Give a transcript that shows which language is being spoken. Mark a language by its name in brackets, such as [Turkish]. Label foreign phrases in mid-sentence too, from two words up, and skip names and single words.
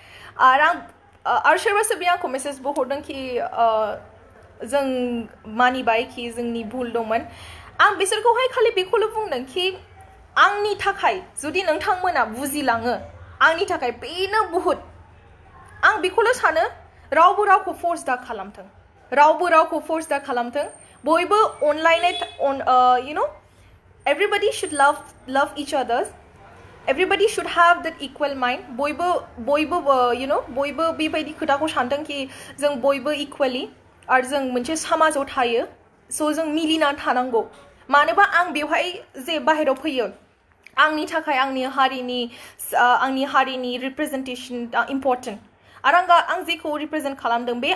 [Bodo] आरो सोरबा सोरबि आंखौ मेसेजबो हरदों कि जों मानिबाय कि जोंनि भुल दंमोन आं बिसोरखौहाय खालि बेखौल' बुंदों कि आंनि थाखाय जुदि नोंथांमोना बुजिलाङो आंनि थाखाय बेनो बुहुत आं बेखौल' सानो रावबो रावखौ फर्स दा खालामथों बयबो अनलायनाय [English] everybody should love each others everybody should have that equal mind [Bodo] बयबो बेबायदि खोथाखौ सानथों कि जों बयबो इक्वेलि आरो जों मोनसे समाजाव थायो स' जों मिलिना थानांगौ मानोबा आं बेवहाय जे बाहेरायाव फैयो आंनि थाखाय आंनि हारिनि रिप्रेजेन्टेसन इम्परटेन्ट आरो आं जेखौ रिप्रेजेन्ट खालामदों बे